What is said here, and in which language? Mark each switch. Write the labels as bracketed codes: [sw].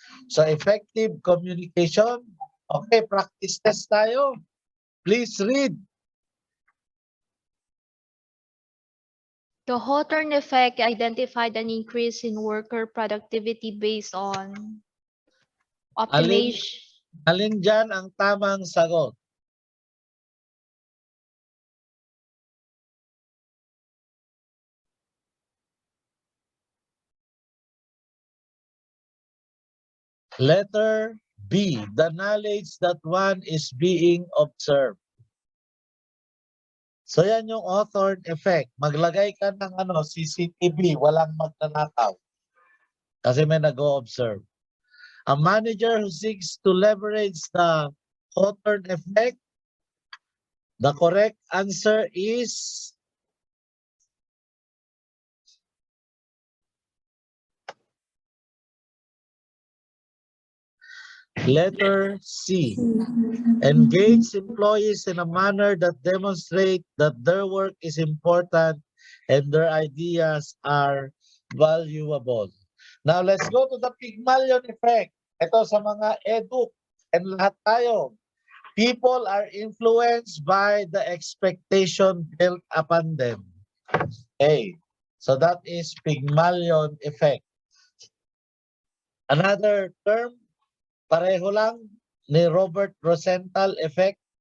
[en] So effective communication. Okay, practice test tayo. Please read. The Hawthorne effect identified an increase in worker productivity based on optimization. [tl] Alin dyan ang tamang sagot? [en] Letter B, the knowledge that one is being observed. [tl] So yan yung Hawthorne effect. Maglagay ka ng CCTV, walang magnanakaw. Kasi may nag-o-observe. [en] A manager who seeks to leverage the Hawthorne effect The correct answer is letter C. Engage employees in a manner that demonstrate that their work is important and their ideas are valuable. Now, let's go to the Pygmalion effect. [tl] Ito sa mga edu and lahat tayo. [en] People are influenced by the expectation built upon them. Okay. So that is Pygmalion effect. Another term, [tl] pareho lang, [en] ni Robert Rosenthal effect.